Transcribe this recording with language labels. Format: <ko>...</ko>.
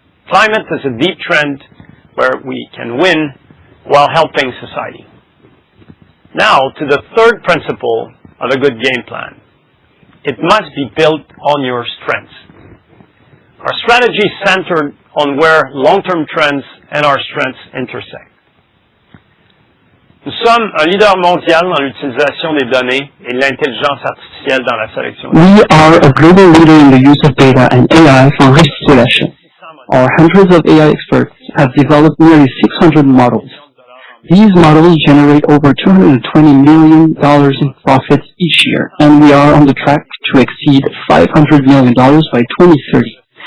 <en>Climate is a deep trend where we can win while helping society. Now to the third principle of a good game plan. It must be built on your strengths. Our strategy is centered on where long-term trends and our strengths intersect.</en> <fr>Nous sommes un leader mondial dans l'utilisation des données et de l'intelligence artificielle dans la sélection.</fr> <en>We are a global leader in the use of data and AI for risk selection. Our hundreds of AI experts have developed nearly 600 models. These models generate over $220 million in profits each year, and we are on the track to exceed $500 million by 2030.</en>